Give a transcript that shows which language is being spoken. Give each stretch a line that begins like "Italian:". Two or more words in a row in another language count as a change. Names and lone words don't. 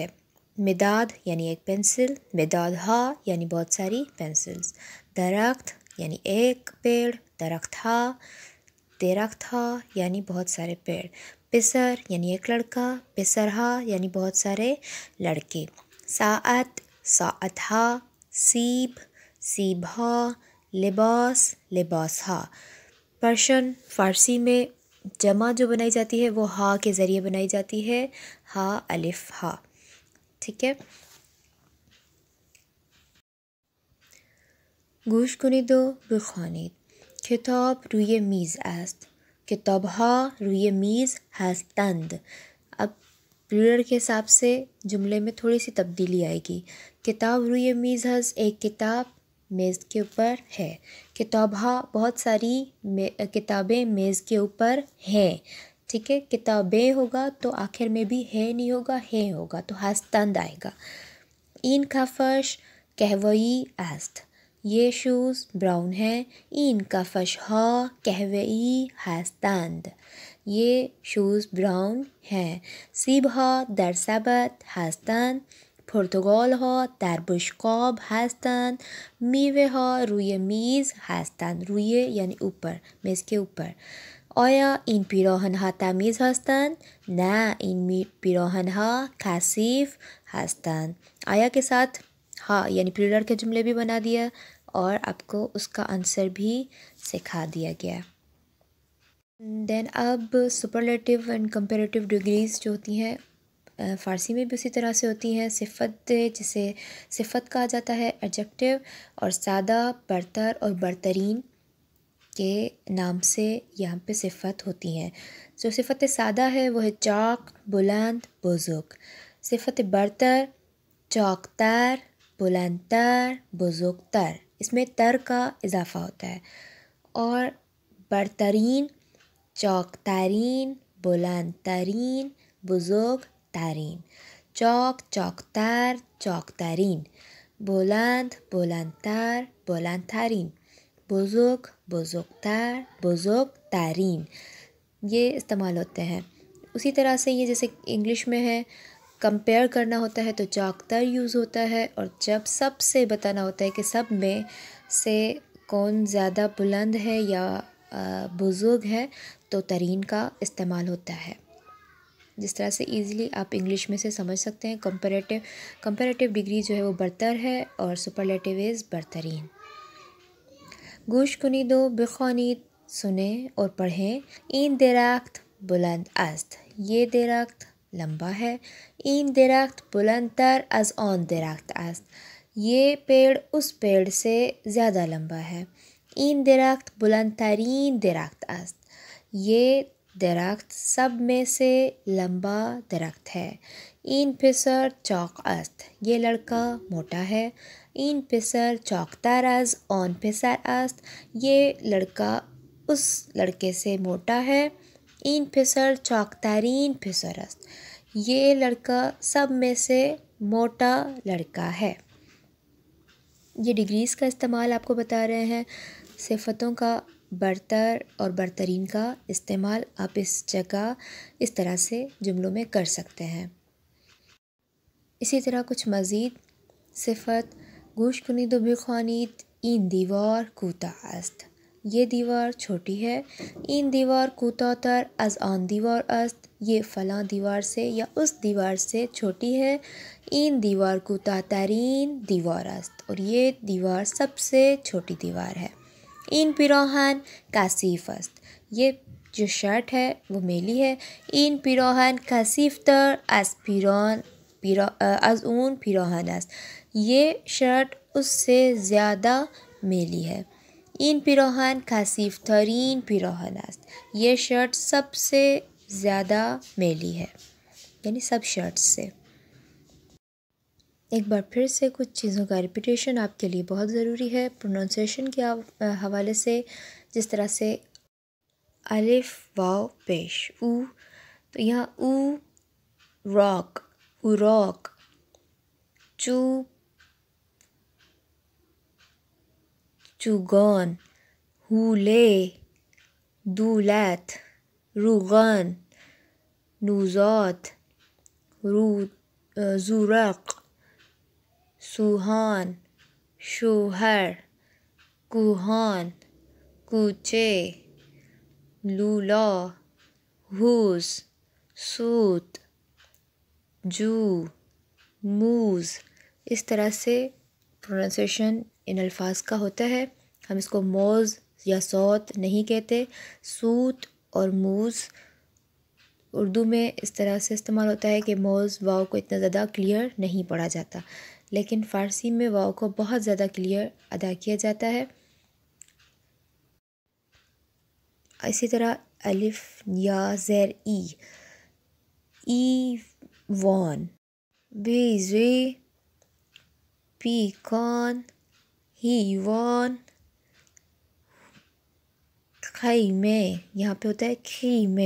Urdu: مداد یعنی ایک پینسل.
Persian: مداد ہا
Urdu: یعنی بہت ساری پینسلز. درخت یعنی ایک پیڑ.
Persian: درخت ہا. درخت ہا
Urdu: یعنی بہت سارے پیڑ. پسر یعنی ایک لڑکا.
Persian: پسر ہا
Urdu: یعنی بہت سارے لڑکے.
Persian: ساعت ساعت ہا. سیب سیب ہا. لباس لباس ہا.
Urdu: پرشن فارسی میں جمع جو بنائی جاتی ہے وہ ہا کے ذریعے بنائی جاتی ہے. ہا الف ہا. ٹھیک ہے.
Persian: گوش کنید و بخوانید. کتاب روی میز است. کتاب ها روی میز هستند.
Urdu: اب پلورل کے حساب سے جملے میں تھوڑی سی تبدیلی آئے گی.
Persian: کتاب روی میز ہست.
Urdu: ایک کتاب میز کے اوپر ہے.
Persian: کتاب ہا
Urdu: بہت ساری کتابیں میز کے اوپر ہیں. ٹھیک ہے. کتابیں ہوگا تو آخر میں بھی ہے نہیں ہوگا، ہے ہوگا تو ہستند آئے گا.
Persian: این کفش قهوه‌ای است.
Urdu: یہ
English: shoes brown
Urdu: ہیں.
Persian: این کفش ها قهوه‌ای هستند.
Urdu: یہ
English: shoes brown
Urdu: ہیں.
Persian: سیب ها در سبد هستند. پرتقال ها در بشقاب هستند. میوه ها روی میز هستند.
Urdu: روی یعنی اوپر، میز کے اوپر.
Persian: آیا این پیراهن ها تمیز هستند؟ نه، این پیراهن ها کثیف هستند.
Urdu: آیا کے ساتھ ہاں یعنی پلورل کے جملے بھی بنا دیا اور آپ کو اس کا آنسر بھی سکھا دیا گیا. دین اب
English: superlative and comparative degrees
Urdu: جو ہوتی ہیں فارسی میں بھی اسی طرح سے ہوتی ہیں. صفت جسے صفت کہا جاتا ہے ایڈجیکٹیو، اور سادہ، برتر اور برترین کے نام سے یہاں پہ صفت ہوتی ہیں. جو صفت سادہ ہے وہ ہے چاق، بلند، بزرگ.
Persian: صفت برتر چاق تر، بلند تر، بزرگ تر.
Urdu: اس میں تر کا اضافہ ہوتا ہے.
Persian: اور برترین، چوک ترین، بلند ترین، بزرگ ترین. چوک، چوکتر، چوک ترین. بلند، بلندتر، بلند ترین. بزرگ، بزرگتر، بزرگ ترین.
Urdu: یہ استعمال ہوتے ہیں. اسی طرح سے یہ جیسے انگلش میں ہے، کمپیئر کرنا ہوتا ہے تو چوکتر یوز ہوتا ہے، اور جب سب سے بتانا ہوتا ہے کہ سب میں سے کون زیادہ بلند ہے یا بزرگ ہے تو ترین کا استعمال ہوتا ہے. جس طرح سے ایزیلی آپ انگلش میں سے سمجھ سکتے ہیں.
English: comparative degree
Urdu: جو ہے وہ برتر ہے اور
English: superlative is
Urdu: برترین.
Persian: گوش کنید و بخوانید،
Urdu: سنیں اور پڑھیں.
Persian: این درخت بلند است،
Urdu: یہ درخت لمبا ہے.
Persian: این درخت بلندتر از آن درخت است،
Urdu: یہ پیڑ اس پیڑ سے زیادہ لمبا ہے.
Persian: این درخت بلندترین درخت است،
Urdu: یہ درخت سب میں سے لمبا درخت ہے.
Persian: این پسر چاق است،
Urdu: یہ لڑکا موٹا ہے.
Persian: این پسر چاقتر از آن پسر است،
Urdu: یہ لڑکا اس لڑکے سے موٹا ہے.
Persian: این پسر چاقترین پسر است،
Urdu: یہ لڑکا سب میں سے موٹا لڑکا ہے. یہ ڈگریز کا استعمال آپ کو بتا رہے ہیں. صفتوں کا برتر اور برترین کا استعمال آپ اس جگہ اس طرح سے جملوں میں کر سکتے ہیں. اسی طرح کچھ مزید صفت.
Persian: گوش کنید و بخوانید. این دیوار کوتاه است،
Urdu: یہ دیوار چھوٹی ہے.
Persian: این دیوار کوتاهتر از آن دیوار است،
Urdu: یہ فلاں دیوار سے یا اس دیوار سے چھوٹی ہے.
Persian: این دیوار کوتاهترین دیوار است،
Urdu: اور یہ دیوار سب سے چھوٹی دیوار ہے.
Persian: این پیراہن کثیف است،
Urdu: یہ جو شرٹ ہے وہ میلی ہے.
Persian: این پیراہن کثیفتر از اون پیراہن است،
Urdu: یہ شرٹ اس سے زیادہ میلی ہے.
Persian: این پیراہن کثیفترین پیراہن است،
Urdu: یہ شرٹ سب سے زیادہ میلی ہے، یعنی سب شرٹس سے. ایک بار پھر سے کچھ چیزوں کا ریپیٹیشن آپ کے لیے بہت ضروری ہے پروننسیشن کے حوالے سے. جس طرح سے الف واو پیش او، تو یہاں او راک، اوراک.
Persian: چو چوگان، حوله، دولت، روغن، نوزاد، زورق، سوهان، شوهر، کوهان، کوچه، لولا، حوض، سوت، جو، موز.
Urdu: اس طرح سے پروننسیشن ان الفاظ کا ہوتا ہے. ہم اس کو موز یا سوت نہیں کہتے. سوت اور موز اردو میں اس طرح سے استعمال ہوتا ہے کہ موز واو کو اتنا زیادہ کلیئر نہیں پڑھا جاتا، لیکن فارسی میں واو کو بہت زیادہ کلیئر ادا کیا جاتا ہے. اسی طرح الف یا زیر ای، ایوان، بیزی، پیکان، ہیوان، خیمے، یہاں پہ ہوتا ہے خیمے.